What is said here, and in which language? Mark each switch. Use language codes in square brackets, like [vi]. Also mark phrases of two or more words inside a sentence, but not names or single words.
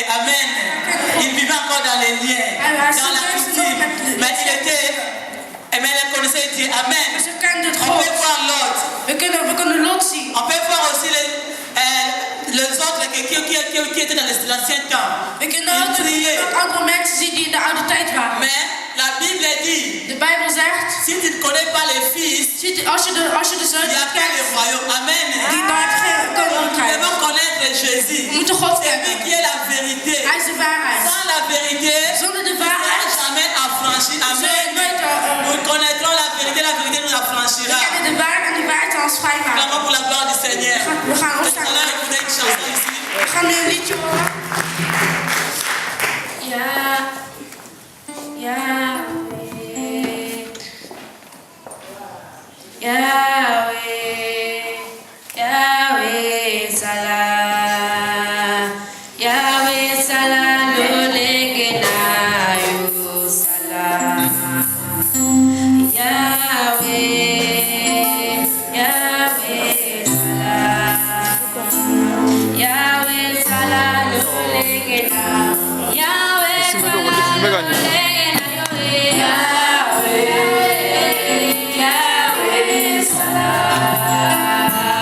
[fr] Amen. Il vivait encore dans les liens, dans la coutume. Mais elle connaissait Dieu. Amen. On peut voir l'autre. On peut voir aussi les autres qui étaient dans l'ancien temps. [nl] We kunnen ook andere mensen zien die in de oude tijd waren. [fr] Mais la Bible dit, [nl] de Bijbel zegt, [fr] si tu ne connais pas les fils, [nl] als je de zoon [fr] il n'y a pas le royaume. Amen. [nl] Die daar geen koninkrijk. [fr] Nous devons connaître Jésus. [nl] We moeten God [fr] C'est lui [nl] kennen. [fr] qui est la vérité. [nl] Hij is de waarheid. [fr] Sans la vérité, [nl] Zonder de [fr] nous ne [nl] waarheid [fr] serons jamais affranchis. Amen. Nous connaîtrons la vérité nous [nl] we [fr] affranchira. [nl] kennen de waarheid en de waarheid zal ons vrijmaken. [fr] Vraiment pour la gloire du Seigneur. [nl] We gaan opstaan. [fr] On a écouté une chanson ici. [nl] We gaan nu een liedje horen. [ln] Yahweh, Yahweh Salah, Yahweh Salah, Lolengena Yo Salah, Yahweh, Yahweh Salah, Yahweh Salah, Lolengena, Yahweh Salah, Lolengena, Yahweh Salah.